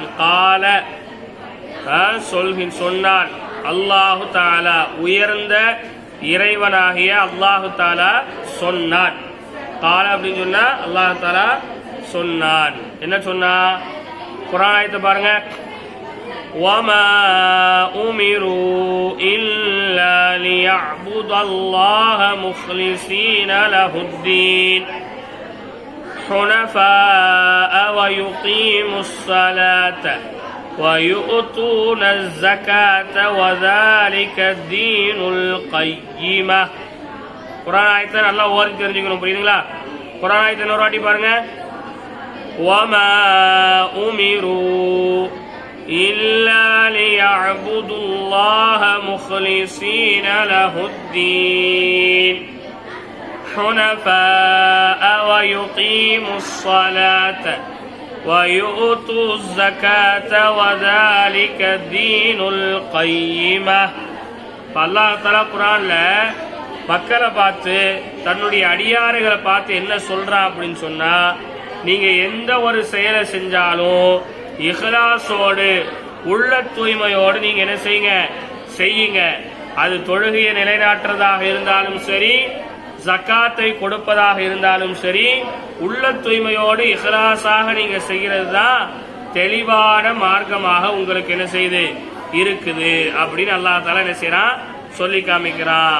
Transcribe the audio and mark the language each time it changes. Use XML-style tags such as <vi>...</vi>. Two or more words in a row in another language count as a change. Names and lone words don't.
<ta>கால சொன்னான். அல்லாஹு தஆலா உயர்ந்த இறைவனாகிய அல்லாஹு தஆலா சொன்னான். கால அப்படின்னு சொன்னா அல்லாஹு தஆலா சொன்னான். என்ன சொன்னா? குர்ஆன் ஆயத்தை பாருங்க.</ta> <ar>وَمَا أُمِرُوا إِلَّا لِيَعْبُدُوا اللَّهَ مُخْلِصِينَ لَهُ الدِّينَ حُنَفَاءَ وَيُقِيمُوا الصَّلَاةَ وَيُؤْتُونَ الزَّكَاةَ وَذَلِكَ الدِّينُ الْقَيِّمَةُ.</ar> <ta>குர்ஆன் ஆயத்தை நல்லா ஓதி தெரிஞ்சுக்கணும். புரியுதுங்களா? குர்ஆன் ஆயத்தை இன்னொரு வாட்டி பாருங்க.</ta> <ar>وَمَا أُمِرُوا إِلَّا لِيَعْبُدُوا اللَّهَ مُخْلِصِينَ لَهُ الدِّينَ حُنَفَاءَ وَيُقِيمُوا الصَّلَاةَ وَيُؤْتُوا الزَّكَاةَ وَذَلِكَ الدِّينُ الْقَيِّمَةُ.</ar> <ta>அல்லாஹ் தஆலா குர்ஆன்ல மக்களை பார்த்து தன்னுடைய அடியாறுகளை பார்த்து என்ன சொல்றா அப்படின்னு சொன்னா, நீங்க எந்த ஒரு செயலை செஞ்சாலும் இஹ்லாஸோடு உள்ள தூய்மையோடு நீங்க என்ன செய்யுங்க. அது தொழுகையை நிலைநாட்டுறதாக இருந்தாலும் சரி, ஜக்காத்தை கொடுப்பதாக இருந்தாலும் சரி, உள்ள தூய்மையோடு இஹ்லாஸாக நீங்க செய்கிறது தான் தெளிவான மார்க்கமாக உங்களுக்கு என்ன செய்யுது இருக்குது அப்படின்னு அல்லாஹ் தஆலா என்ன செய்யறான் சொல்லி காமிக்கிறான்.</ta>